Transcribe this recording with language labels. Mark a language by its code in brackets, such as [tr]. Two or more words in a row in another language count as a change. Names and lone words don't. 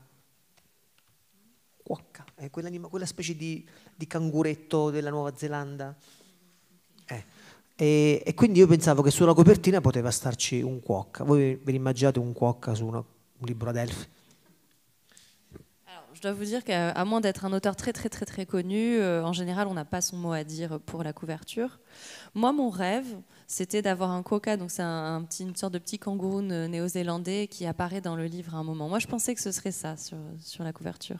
[it] Cuocca, è quella specie di canguretto della Nuova Zelanda. E quindi io pensavo che sulla copertina poteva starci un cuocca. Voi vi immaginate un cuocca su un libro Adelphi? [fr] je dois vous dire qu'à moins d'être un auteur très très très très connu, en général, on n'a pas son mot à dire pour la couverture. Moi, mon rêve, c'était d'avoir un quokka, donc c'est une sorte de petit kangourou néo-zélandais qui apparaît dans le livre à un moment. Moi, je pensais que ce serait ça sur la couverture.